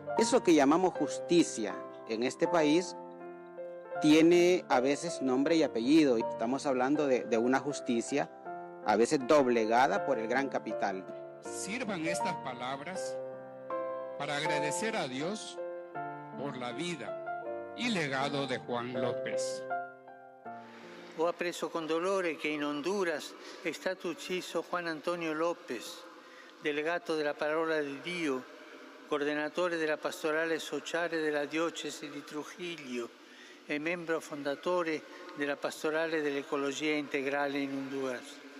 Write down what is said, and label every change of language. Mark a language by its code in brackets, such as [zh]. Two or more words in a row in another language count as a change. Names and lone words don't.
[es] Eso que llamamos justicia en este país tiene a veces nombre y apellido. Estamos hablando de una justicia a veces doblegada por el gran capital. Sirvan estas palabras para agradecer a Dios por la vida y legado de Juan López. [it] Ho appreso con dolore che in Honduras è stato ucciso Juan Antonio López, delegato della parola di Dio, coordinatore della pastorale sociale della diocesi di Trujillo e membro fondatore della pastorale dell'ecologia integrale in Honduras.